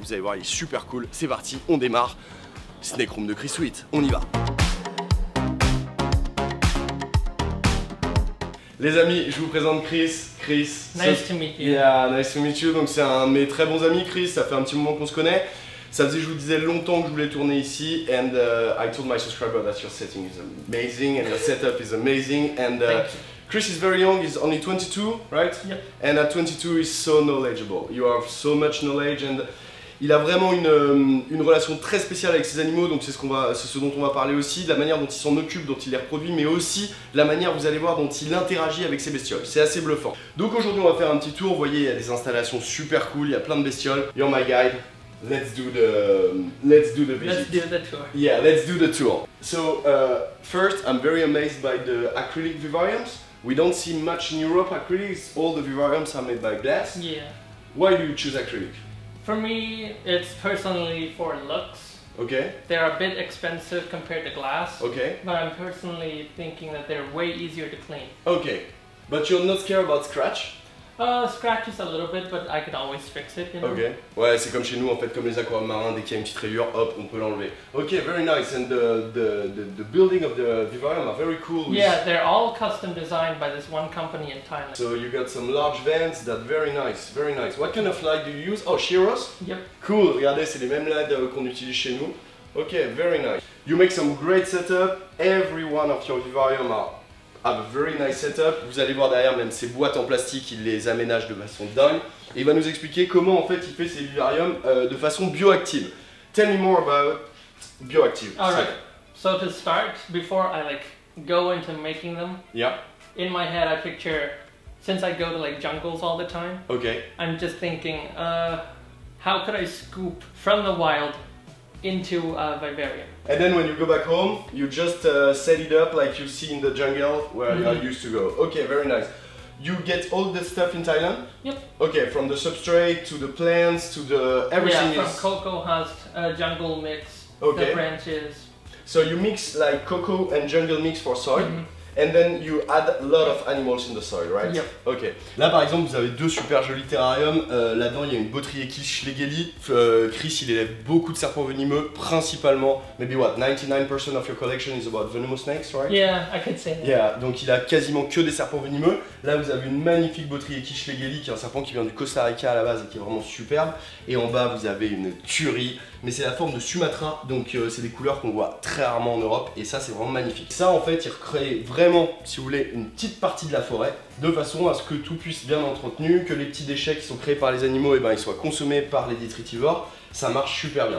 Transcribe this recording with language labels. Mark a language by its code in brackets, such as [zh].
[fr] Vous allez voir, il est super cool, c'est parti, on démarre. Snake Room de ChrisWheat, on y va. Les amis, je vous présente Chris. [en] Nice to meet you. Yeah, nice to meet you. [fr] Donc c'est un de mes très bons amis, Chris. Ça fait un petit moment qu'on se connaît. Ça faisait, je vous disais, longtemps que je voulais tourner ici. [en] And I told my subscriber that your setting is amazing and your setup is amazing. And Chris is very young. He's only 22, right? Yep. And at 22, he's so knowledgeable. You have so much knowledge and [fr] il a vraiment une relation très spéciale avec ses animaux, donc c'est ce dont on va parler aussi, de la manière dont il s'en occupe, dont il les reproduit, mais aussi de la manière, vous allez voir, dont il interagit avec ses bestioles. C'est assez bluffant. Donc aujourd'hui on va faire un petit tour, vous voyez, il y a des installations super cool, il y a plein de bestioles. [en] You're my guide. Let's do the visit. Let's do the tour. Yeah, let's do the tour. So first, I'm very amazed by the acrylic vivariums. We don't see much in Europe acrylics. All the vivariums are made by glass. Yeah. Why do you choose acrylic? For me, it's personally for looks. Okay. They're a bit expensive compared to glass. Okay. But I'm personally thinking that they're way easier to clean. Okay. But you're not scared about scratch? Scratches a little bit, but I can always fix it, you know? Ok. [fr] Ouais, c'est comme chez nous, en fait, comme les aquariums marins, dès qu'il y a une petite rayure, hop, on peut l'enlever. [en] Ok, very nice. And the building of the vivarium are very cool. Yeah, they're all custom designed by this one company in Thailand. So you got some large vents, that very nice, very nice. What kind of light do you use? Oh, Shiros? Yep. [fr] Cool, regardez, c'est les mêmes LED qu'on utilise chez nous. [en] Ok, very nice. You make some great setup. Every one of your vivarium have a very nice setup. [fr] Vous allez voir derrière même ces boîtes en plastique, il les aménage de façon dingue. Et il va nous expliquer comment en fait il fait ses vivariums de façon bioactive. [en] Tell me more about bioactive. Alright, so to start, before I go into making them, yeah. In my head I picture, since I go to jungles all the time, Okay. I'm just thinking, how could I scoop from the wild into a vivarium? And then when you go back home, you just set it up like you see in the jungle where you are used to go. Okay, very nice. You get all the stuff in Thailand? Yep. Okay, from the substrate to the plants to the everything. Yeah, from cocoa husk, jungle mix, okay. The branches. So you mix like cocoa and jungle mix for soil. And then you add a lot of animals in the soil, right? Yep. Ok. [fr] Là par exemple vous avez deux super jolis terrariums. Là-dedans il y a une Botrytis schlegeli. Chris il élève beaucoup de serpents venimeux, principalement. [en] Maybe what? 99% of your collection is about venomous snakes, right? Yeah, I could say that. [fr] Yeah. Donc il a quasiment que des serpents venimeux. Là vous avez une magnifique Botrytis schlegeli qui est un serpent qui vient du Costa Rica à la base et qui est vraiment superbe. Et en bas vous avez une tuerie. Mais c'est la forme de Sumatra, donc c'est des couleurs qu'on voit très rarement en Europe et ça c'est vraiment magnifique. Ça en fait il recrée vraiment, si vous voulez, une petite partie de la forêt de façon à ce que tout puisse bien entretenu, que les petits déchets qui sont créés par les animaux ils soient consommés par les détritivores. Ça marche super bien.